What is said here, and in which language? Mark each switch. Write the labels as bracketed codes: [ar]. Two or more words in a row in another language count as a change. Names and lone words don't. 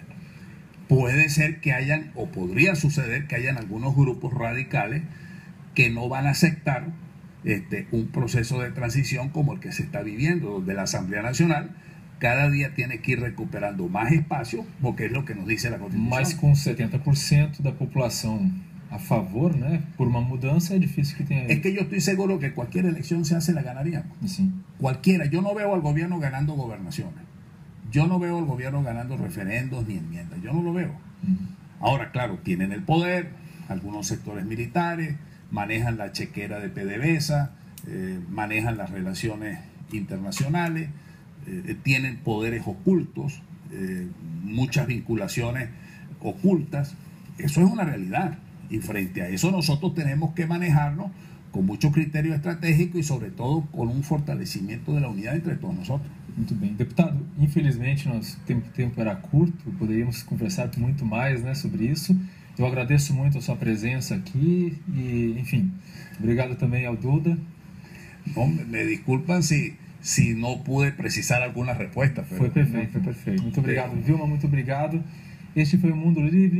[es] Puede ser que hayan, o podría suceder que hayan algunos grupos radicales que no van a aceptar un proceso de transición como el que se está viviendo, donde la Asamblea Nacional cada día tiene que ir recuperando más espacio, porque es lo que nos dice la Constitución. [pt] Mas com 70% da população a favor, né, por uma mudança, é difícil que tenha... [es] Es que yo estoy seguro que cualquier elección se hace, la ganaríamos. Sí. Cualquiera. Yo no veo al gobierno ganando gobernaciones. Yo no veo al gobierno ganando referendos ni enmiendas. Yo no lo veo. Ahora, claro, tienen el poder, algunos sectores militares, manejan la chequera de PDVSA, manejan las relaciones internacionales, tienen poderes ocultos, muchas vinculaciones ocultas. Eso es una realidad. Y frente a eso nosotros tenemos que manejarnos con mucho criterio estratégico y sobre todo con un fortalecimiento de la unidad entre todos nosotros. [pt] Muito bem. Deputado, infelizmente nosso tempo era curto, poderíamos conversar muito mais, né, sobre isso. Eu agradeço muito a sua presença aqui e, enfim, obrigado também ao Duda. [es] No, me disculpan si no pude precisar alguna respuesta. [pt] Foi perfeito, foi perfeito. Muito obrigado, Vilma, muito obrigado. Este foi o Mundo Livre.